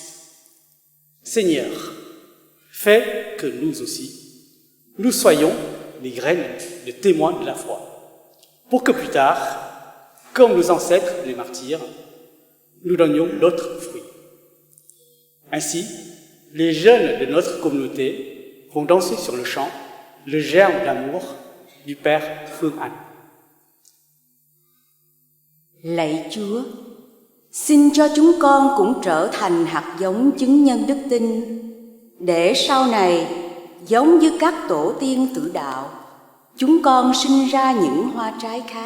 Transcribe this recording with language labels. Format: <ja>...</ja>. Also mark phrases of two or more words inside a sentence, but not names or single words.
<fr>Seigneur, fais que nous aussi, nous soyons les graines de témoins de la foi, pour que plus tard, comme nos ancêtres les martyrs, nous donnions d'autres fruits. Ainsi, les jeunes de notre communauté vont danser sur le champ le germe d'amour du Père Phương Anh.</fr> <vi>Lạy Chúa, xin cho chúng con cũng trở thành hạt giống chứng nhân đức tin, để sau này, giống như các tổ tiên tử đạo, chúng con sinh ra những hoa trái khác.</vi>